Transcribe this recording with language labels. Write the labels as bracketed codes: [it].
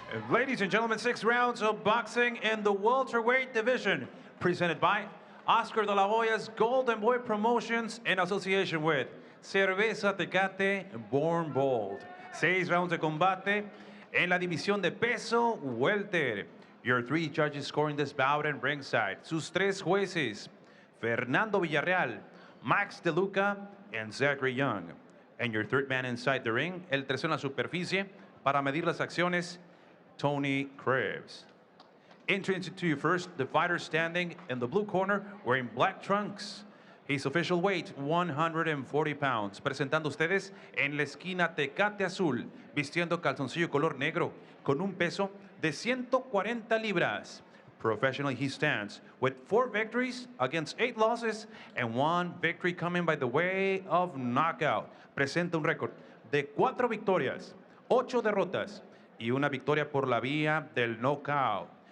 [en] Ladies and gentlemen, 6 rounds of boxing in the welterweight division, presented by Oscar de la Hoya's Golden Boy Promotions in association with Cerveza Tecate Born Bold. [es] 6 rounds de combate en la división de peso welter. [en] Your 3 judges scoring this bout in ringside. [es] Sus 3 jueces, Fernando Villarreal, Max DeLuca, and Zachary Young. [en] And your 3rd man inside the ring, [es] el tercero en la superficie, para medir las acciones, Tony Krebs. [en] Entering into you first, the fighter standing in the blue corner wearing black trunks. His official weight, 140 pounds. [es] Presentando ustedes en la esquina Tecate Azul, vistiendo calzoncillo color negro, con un peso de 140 libras. [en] Professionally, he stands with 4 victories against 8 losses and 1 victory coming by the way of knockout. [es] Presenta un récord de 4 victorias, 8 derrotas y una victoria por la vía del knockout.